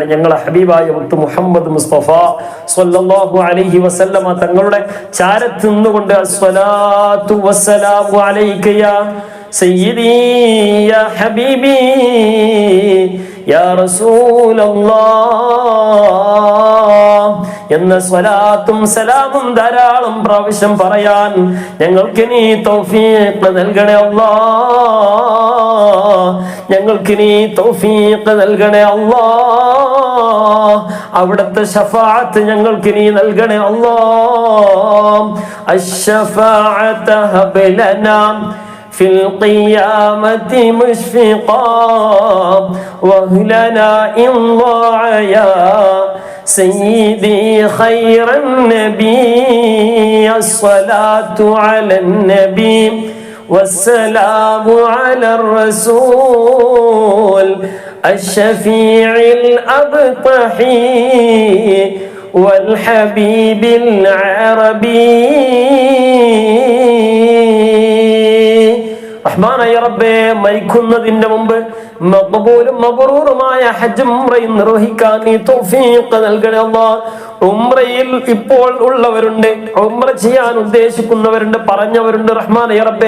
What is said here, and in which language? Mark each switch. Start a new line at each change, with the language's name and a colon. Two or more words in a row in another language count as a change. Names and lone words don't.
Malayalam: ഞങ്ങളെ ഹബീബായ മുത്ത് മുഹമ്മദ് മുസ്തഫ
Arabic: صلى الله عليه وسلم
Malayalam: തങ്ങളുടെ ചാരത്ത് നിന്നുകൊണ്ട്
Arabic: الصلاة والسلام عليك يا سيدي يا حبيبي يا رسول الله
Malayalam: എന്ന സ്വലാത്തും സലാമും ധാരാളം പ്രാവശ്യം പറയാൻ ഞങ്ങൾക്ക് നീ തൗഫീഖ് നൽകണേ അല്ലാഹ്. ഞങ്ങൾക്ക് നീ തൗഫീഖ് നൽകണേ അല്ലാഹ്. അവിടുത്തെ ശഫാഅത്ത് ഞങ്ങൾക്ക് നീ നൽകണേ അല്ലാഹ്.
Arabic: الشفاعة هب لنا في القيامة مشفقا وهلنا إن ضاع يا سيدي خير النبي. الصلاة على النبي والسلام على الرسول الشفيع الأبطحي والحبيب العربي.
Malayalam: റഹ്മാനായ റബ്ബേ, മരിക്കുന്നതിന്റെ മുമ്പ് മഖ്ബൂലും മബ്റൂറുമായ ഹജ്ജും ഉംറയും നിർവഹിക്കാൻ നീ തൗഫീഖ് നൽകണേ അല്ലാഹ്. ഉംറയിൽ ഇപ്പോൾ ഉള്ളവരുണ്ട്, ഉംറ ചെയ്യാൻ ഉദ്ദേശിക്കുന്നവരുണ്ട്, പറഞ്ഞവരുണ്ട് റഹ്മാനായ റബ്ബേ.